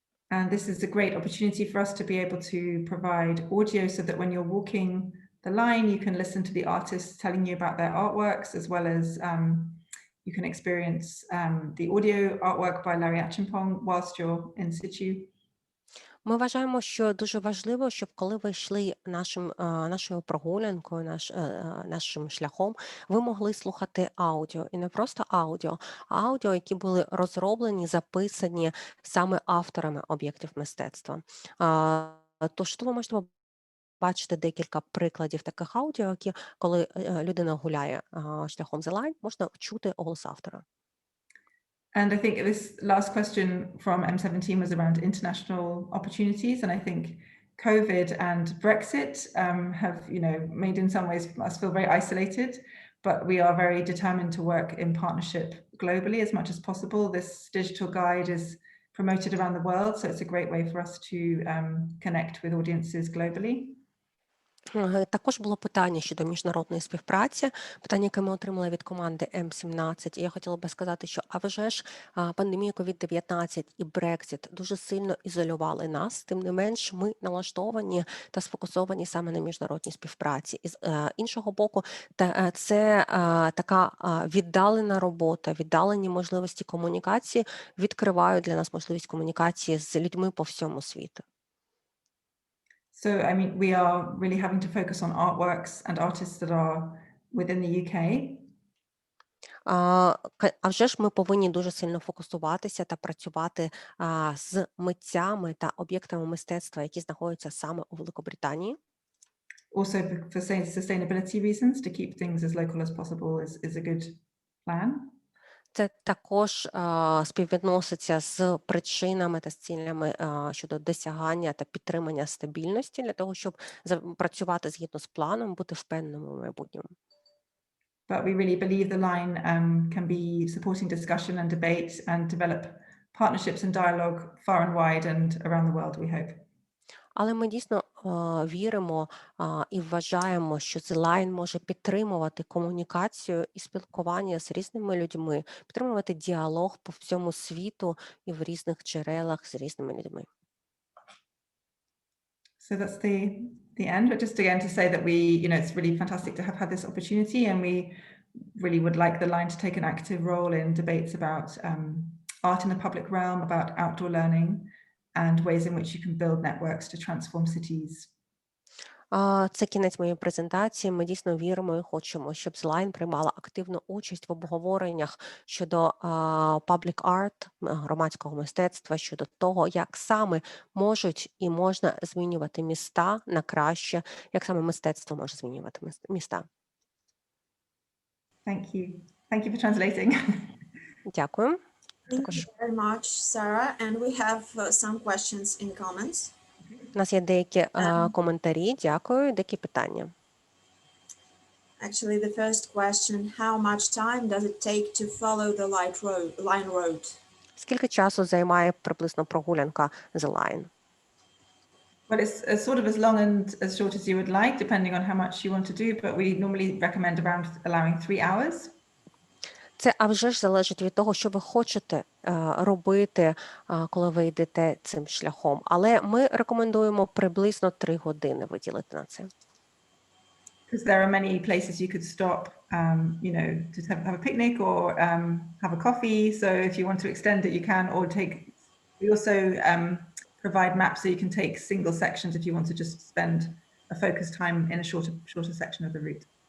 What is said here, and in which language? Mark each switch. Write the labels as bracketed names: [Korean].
[English] And this is a great opportunity for us to be able to provide audio so that when you're walking the line, you can listen to the artists telling you about their artworks, as well as you can experience the audio artwork by Larry Achimpong whilst you're in situ. [Ukrainian] Ми вважаємо, що дуже важливо, щоб коли ви йшли нашою прогулянкою, нашим шляхом, ви могли слухати аудіо. І не просто аудіо, а аудіо, які були розроблені, записані саме авторами об'єктів мистецтва. Тож тут ви можете бачити декілька прикладів таких аудіо, які, коли людина гуляє шляхом The Line, можна чути голос автора. [English] And I think this last question from M17 was around international opportunities, and I think COVID and Brexit have, made in some ways us feel very isolated, but we are very determined to work in partnership globally as much as possible. This digital guide is promoted around the world, so it's a great way for us to connect with audiences globally. [Ukrainian] Також було питання щодо міжнародної співпраці, питання, яке ми отримали від команди М17. І я хотіла би сказати, що а вже ж пандемія COVID-19 і Брексит дуже сильно ізолювали нас, тим не менш ми налаштовані та сфокусовані саме на міжнародній співпраці. І з іншого боку, це така віддалена робота, віддалені можливості комунікації відкривають для нас можливість комунікації з людьми по всьому світу. [English] So, we are really having to focus on artworks and artists that are within the UK. [Ukrainian] А вже ж ми повинні дуже сильно фокусуватися та працювати з митцями та об'єктами мистецтва, які знаходяться саме у Великобританії. [English] Also for sustainability reasons, to keep things as local as possible is a good plan. [Ukrainian] Це також співвідноситься з причинами та з цілями щодо досягання та підтримання стабільності для того, щоб працювати згідно з планом, бути впевненими в майбутньому. [English] But we really believe the line can be supporting discussion and debate and develop partnerships and dialogue far and wide and around the world, we hope. [Ukrainian] Але ми дійсно віримо і вважаємо, що Зелайн може підтримувати комунікацію і спілкування з різними людьми, підтримувати діалог по всьому світу і в різних джерелах з різними людьми. [English] So that's the end. But just again to say that we, it's really fantastic to have had this opportunity, and we really would like the line to take an active role in debates about art in the public realm, about outdoor learning, and ways in which you can build networks to transform cities. [Ukrainian] Це кінець моєї презентації. Ми дійсно віримо і хочемо, щоб Зелайн приймала активну участь в обговореннях щодо паблік-арт, громадського мистецтва, щодо того, як саме можуть і можна змінювати міста на краще, як саме мистецтво може змінювати міста. [English] Thank you. Thank you for translating. [Ukrainian] Дякую. [English] Thank you very much, Sarah. And we have some questions in comments. [Ukrainian] У нас є деякі коментарі, дякую, деякі питання. [English] Actually, the first question, how much time does it take to follow the line road? [Ukrainian] Скільки часу займає приблизно прогулянка The Line? [English] Well, it's sort of as long and as short as you would like, depending on how much you want to do, but we normally recommend around allowing 3 hours. [Ukrainian] Це, а вже ж залежить від того, що ви хочете робити, коли ви йдете цим шляхом. Але ми рекомендуємо приблизно 3 години виділити на це. [English] Because there are many places you could stop, to have a picnic or have a coffee. So if you want to extend it, you can, or we also provide maps so you can take single sections if you want to just spend a focused time in a shorter section of the route.